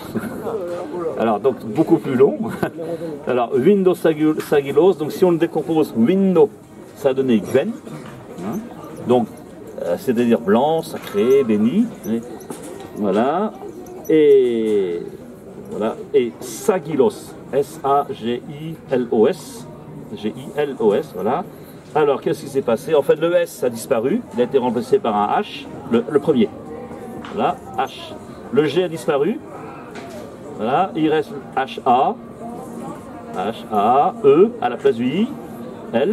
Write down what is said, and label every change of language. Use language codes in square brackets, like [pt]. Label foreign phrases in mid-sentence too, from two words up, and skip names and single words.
[fr] Alors, donc beaucoup plus long. Alors, Windosagilos, donc si on le décompose, Windo, ça donnait Gwen. Hein, donc, c'est-à-dire blanc, sacré, béni. Voilà. Et Sagilos, S-A-G-I-L-O-S. G-I-L-O-S, voilà. Alors, qu'est-ce qui s'est passé? En fait, le S a disparu, il a été remplacé par un H, le premier. Voilà, H. Le G a disparu. Voilà, il reste H-A, H-A-E à la place du I, L.